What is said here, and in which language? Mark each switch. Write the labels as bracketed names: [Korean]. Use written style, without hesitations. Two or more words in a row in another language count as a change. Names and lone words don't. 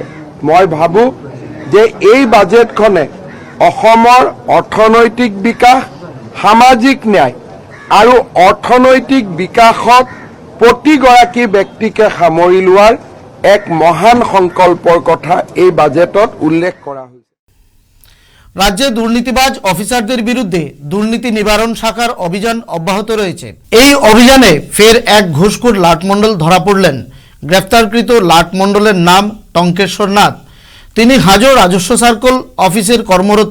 [Assamese] মই ভাবোঁ যে এই বাজেটখনে অসমৰ অৰ্থনৈতিক বিকাশ, সামাজিক ন্যায় আৰু অৰ্থনৈতিক বিকাশক প্ৰতিগৰাকী ব্যক্তিকে সামৰি লোৱাৰ এক মহান সংকল্পৰ কথা এই বাজেটত উল্লেখ কৰা হৈছে। [Bangla] রাজ্যে দুর্নীতিবাজ অফিসারদের বিরুদ্ধে দুর্নীতি নিবারণ শাখার অভিযান অব্যাহত রয়েছে। এই অভিযানে ফের এক ঘুষখোর লাটমন্ডল ধরা পড়লেন। গ্রেফতারকৃত লাটমন্ডলের নাম টঙ্কেশ্বর নাথ। তিনি হাজো রাজস্ব সার্কেল অফিসের কর্মরত।